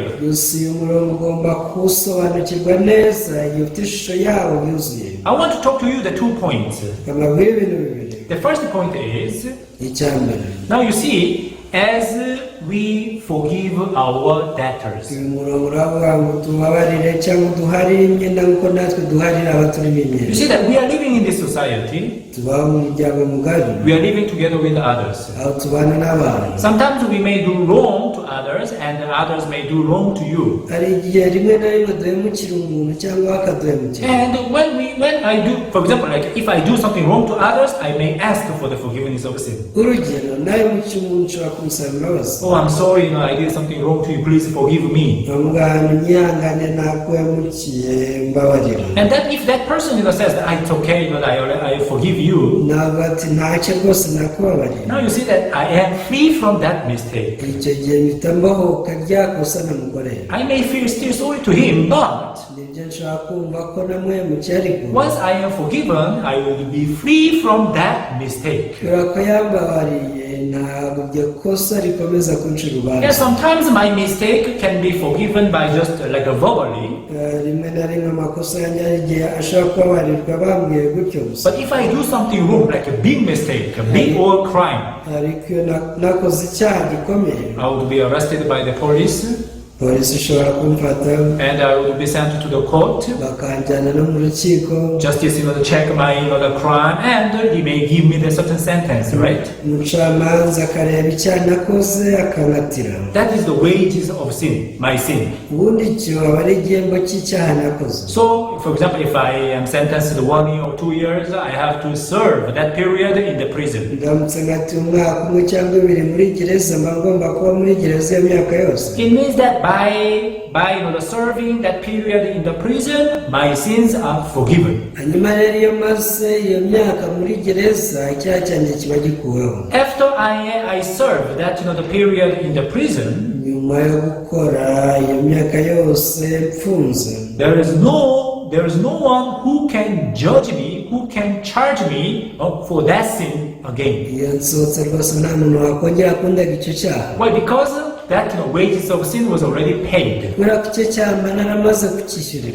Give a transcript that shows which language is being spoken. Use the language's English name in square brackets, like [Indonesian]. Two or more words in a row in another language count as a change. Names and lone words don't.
[Kinyarwanda] Gusa uyu murongo ugomba kuwusobanukirwa neza igihe ufite ishusho yawo yuzuye. [English] I want to talk to you the 2 points. [Kinyarwanda] Kamabwira ibintu bibiri. [English] The first point is, [Kinyarwanda] Icyambere. [English] now you see, as we forgive our debtors. [Kinyarwanda] uyu murongo uravuga ngo tubabarire cyangwa duharire imyenda nk'uko natwe duharira abaturimo [English] You [Kinyarwanda] imyenda. [English] see that we are living in this society, [Kinyarwanda] tubaho mu muryango mugari [English] we are living together with others. [Kinyarwanda] aho tubana n'abantu. [English] Sometimes we may do wrong to others and others may do wrong to you. [Kinyarwanda] hari igihe rimwe na rimwe duhemukira umuntu cyangwa bakaduhemukira. [English] And when I do, for example, like if I do something wrong to others, I may ask for the forgiveness of sin. [Kinyarwanda] urugero nawe mucyo umuntu ushobora kumusaba imbabazi. [English] Oh, I'm sorry, I did something wrong to you, please forgive me. [Kinyarwanda] bamugana unyihangane nakuhemukiye mbabarira. [English] And that if that person says that it's okay, I forgive you, [Kinyarwanda] ntabwo ati ntacyo rwose nakubabarira. [English] now you see that I am free from that mistake. [Kinyarwanda] icyo gihe mpita mbahoka ryakosa namukoreye. [English] I may feel still sorry to him, but [Kinyarwanda] nibyo nshobora kumva ko namuhemukiye ariko [English] once I am forgiven, I will be free from that mistake. [Kinyarwanda] kubera ko yambabariye ntabwo iryo kosa rikomeza kunca [English] Yeah, [Kinyarwanda] urubanza. [English] sometimes my mistake can be forgiven by just like a verbally. [Kinyarwanda] rimwe na rimwe amakosa yanjye hari igihe ashobora kubabarirwa bambwiye gutyo gusa. [English] But if I do something wrong, like a big mistake, a big old crime, [Kinyarwanda] ariko iyo nakoze icyaha gikomeye [English] I would be arrested by the police [Kinyarwanda] polisi ishobora kumfata [English] and I would be sent to the court. [Kinyarwanda] bakanjyana no mu rukiko. [English] Justice, to check my, the crime, and he may give me the certain sentence, right? [Kinyarwanda] umucamanza akareba icyaha nakoze akanatira. [English] That is the wages of sin, my sin. [Kinyarwanda] ubundi icyo aba ari igihembo cy'icyaha nakoze. [English] So, for example, if I am sentenced to 1 year or 2 years, I have to serve that period in the prison. [Kinyarwanda] ndamutse ngati umwaka umwe cyangwa ibiri muri gereza mba ngomba kuba muri gereza y'imyaka yose. [English] It means that by serving that period in the prison, my sins are forgiven. [Kinyarwanda] hanyuma rero iyo maze iyo myaka muri gereza icyaha cyanjye kiba gikuweho. [English] After I serve that the period in the prison, [Kinyarwanda] nyuma yo gukora iyo myaka yose mfunze, [English] there is no one who can judge me, who can charge me for that sin again. [Kinyarwanda] iyo nsohotse rwose nta muntu wakongera kundaga icyo cyaha. [English] Why? Because that wages of sin was already paid. [Kinyarwanda] kubera ko icyo cyaha mba naramaze kucyishyurira.